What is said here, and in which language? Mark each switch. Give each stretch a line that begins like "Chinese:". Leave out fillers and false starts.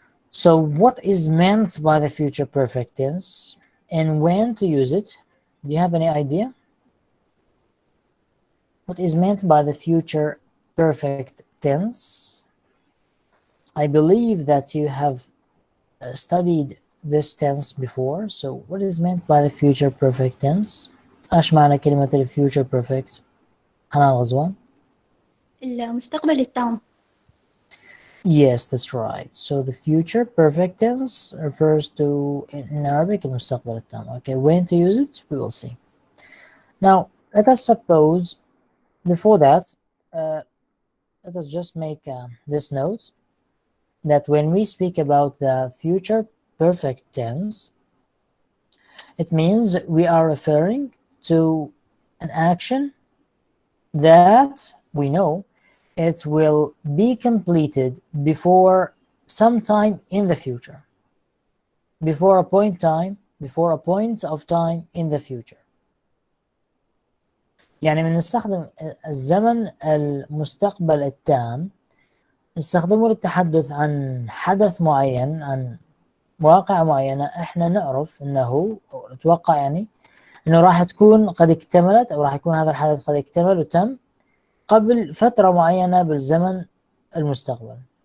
English: So what is meant by the future perfect tense and when to use it? Do you have any idea? What is meant by the future perfect tense? I believe that you have studied this tense before. So what is meant by the future perfect tense?
Arabic: ايش معنى كلمة future perfect؟ حنان غزوان. المستقبل التام.
English: Yes, that's right. So the future perfect tense refers to, in Arabic,
Arabic: المستقبل التام.
English: Okay, when to use it, we will see. Now, let us suppose, before that, let us just make this note, that when we speak about the future perfect tense, it means we are referring to an action that we know it will be completed before some time in the future, before a point of time in the future.
Arabic: يعني بنستخدم الزمن المستقبل التام نستخدمه للتحدث عن حدث معين، عن واقع معينة احنا نعرف انه أو نتوقع يعني انه راح تكون قد اكتملت، او راح يكون هذا الحدث قد اكتمل وتم قبل فترة معينة بالزمن المستقبل.